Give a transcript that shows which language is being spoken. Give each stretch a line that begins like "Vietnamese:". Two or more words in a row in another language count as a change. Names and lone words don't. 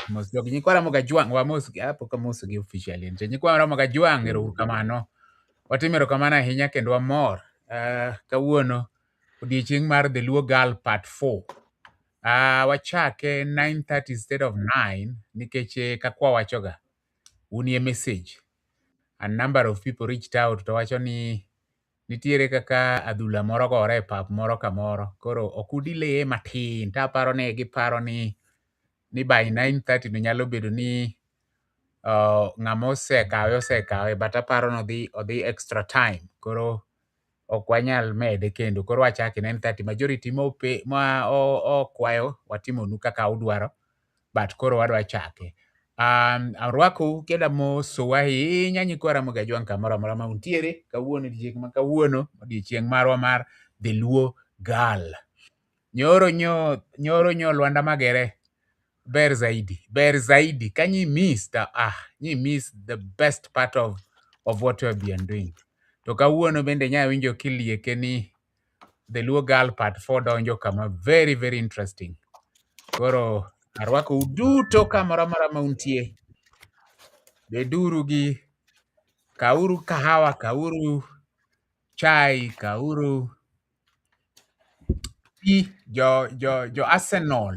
Luo (Kenya and Tanzania): Nyikwa Ramoga Jwang' wamos apok amoso gi officially. Nyikwa Ramoga Jwang' erokamano. Watimo erokamano ahinya kendo wamor. Kawuono odiochieng' mar The Luo Girl Part 4. Wachake 9:30
English: instead of
Luo (Kenya and Tanzania): 9 nikech kakwa wachoga. Unie message.
English: A number of people reached out to
Luo (Kenya and Tanzania): wacho ni nitiere kaka adhula moro gore e pap moro kamoro. Koro okudileye matin. Taparo ne giparo ni by 9:30 no nyalo bedo ni ng'ama osekawe but aparo ni odhi
English: extra time.
Luo (Kenya and Tanzania): Koro ok wanyal mede kendo. Koro wachake 9:30. Majority ma okwayo watimonu kaka udwaro. But koro wadwa chake. Arwako keda moso ahinya Nyikwa Ramoga Jwang' kamoro amora ma untiere. Kawuono odiochieng' ma kawuono odiochieng' marwa mar The Luo Girl. Nyoro nyo Lwanda Magere ber zaidi.
English: Can you miss the best part of what we have been doing?
Luo (Kenya and Tanzania): To kawuono bende nya winjo kilieke ni The Luo Girl Part 4 donjo kama
English: very very interesting.
Luo (Kenya and Tanzania): Koro arwako uduto kamoro amora ma untie. Beduru gi kauru kahawa, kauru chai, kauru jo Arsenal.